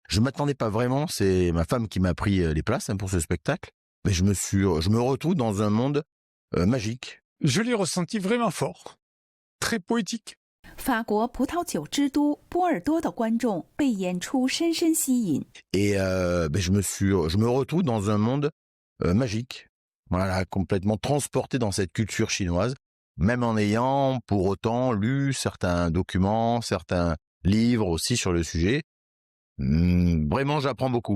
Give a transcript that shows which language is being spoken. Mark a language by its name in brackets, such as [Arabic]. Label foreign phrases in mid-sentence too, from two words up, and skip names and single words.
[French] Je m'attendais pas vraiment, c'est ma femme qui m'a pris les places pour ce spectacle. Mais je me retrouve dans un monde magique. Je l'ai ressenti vraiment fort, très poétique. [Chinese] 法国葡萄酒之都波尔多的观众被演出深深吸引。 [French] Et je me retrouve dans un monde magique. Voilà, complètement transporté dans cette culture chinoise, même en ayant pour autant lu certains documents, certains livres aussi sur le sujet. Vraiment, j'apprends beaucoup.